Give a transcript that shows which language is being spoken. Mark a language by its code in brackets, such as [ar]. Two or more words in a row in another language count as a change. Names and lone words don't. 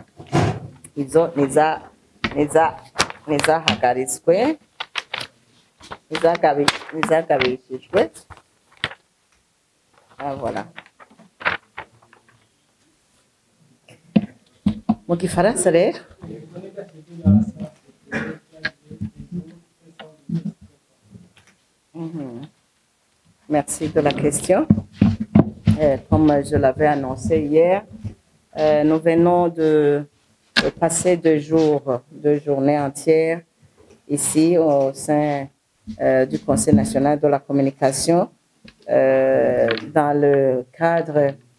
[rn] Izo nizahagaritswe, nizagabishijwe. Ah, voilà. Mu gifaransa rero. [fr] Merci de la question. Comme je l'avais annoncé hier, nous venons de passer 2 journées entières ici au sein du Conseil national de la communication, dans le cadre